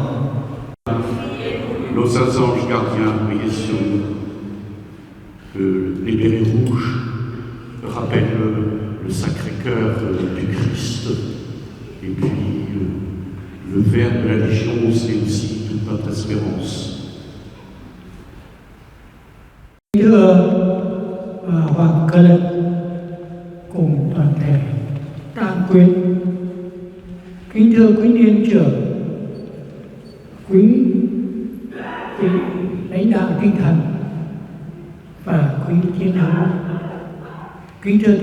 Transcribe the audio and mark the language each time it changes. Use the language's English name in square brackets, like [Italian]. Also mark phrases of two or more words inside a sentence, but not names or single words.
[French] Nos saints anges gardiens, priez sur nous. Que les bérets rouges rappellent le Sacré-Cœur du Christ. Et puis le vert de la Légion, c'est aussi toute notre espérance. [Vietnamese] Thưa Hoàng Cơ Lân cùng toàn thể tang quyến, kính thưa quý niên trưởng, quý vị lãnh đạo tinh thần và quý chiến hữu, kính thưa